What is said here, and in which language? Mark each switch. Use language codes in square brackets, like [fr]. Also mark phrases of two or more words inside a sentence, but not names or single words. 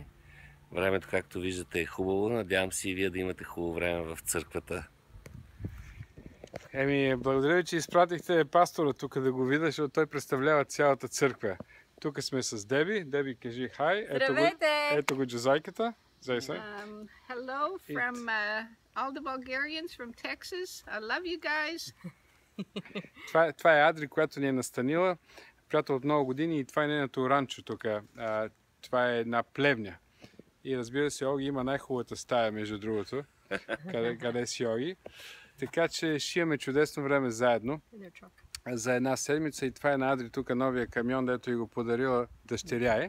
[bg] Времето, както виждате, е хубаво. Надявам се и вие да имате хубаво време в църквата. Благодаря ви, че изпратихте пастора тук да го видя, защото той представлява цялата църква. Тук сме с Деби. Деби, кажи хай. Здравейте! Ето го джазайката. [en] Hello from all the Bulgarians from Texas. I love you guys. [bg] Това е Адри, която ни е настанила. Приятел от много години и това е нейното ранчо тук. Това е една плевня. И разбира се, Оги има най-хубавата стая, между другото, къде си Оги. Така че ще имаме чудесно време заедно за една седмица и това е на Адри тук новия камион, дето и го подарила дъщеря е.